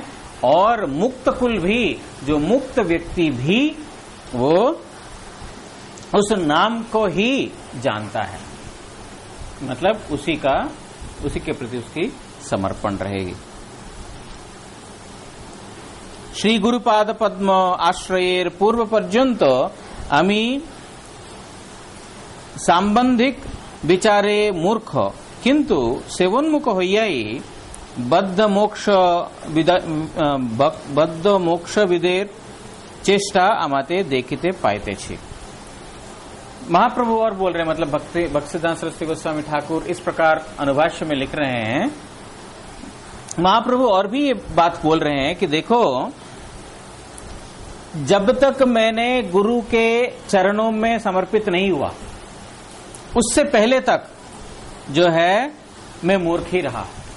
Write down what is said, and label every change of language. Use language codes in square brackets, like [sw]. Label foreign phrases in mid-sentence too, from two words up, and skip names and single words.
[hi] और मुक्त कुल भी, जो मुक्त व्यक्ति भी, वो उस नाम को ही जानता है। मतलब उसी के प्रति उसकी समर्पण रहेगी। [bn] শ্রী গুরুপাদ পদ্ম আশ্রয়ের পূর্ব পর্যন্ত আমি সাম্বন্ধিক বিচারে মূর্খ কিন্তু সেবোন্মুখ হইয়াই বদ্ধ মোক্ষ বিদের চেষ্টা আমাতে দেখতে পাইতে ছি। [hi] महाप्रभु और बोल रहे हैं, मतलब भक्तिसिद्धांत सरस्वती गोस्वामी ठाकुर इस प्रकार अनुभाष्य में लिख रहे हैं। महाप्रभु और भी ये बात बोल रहे हैं कि देखो, जब तक मैंने गुरु के चरणों में समर्पित नहीं हुआ, उससे पहले तक जो है मैं मूर्ख ही रहा।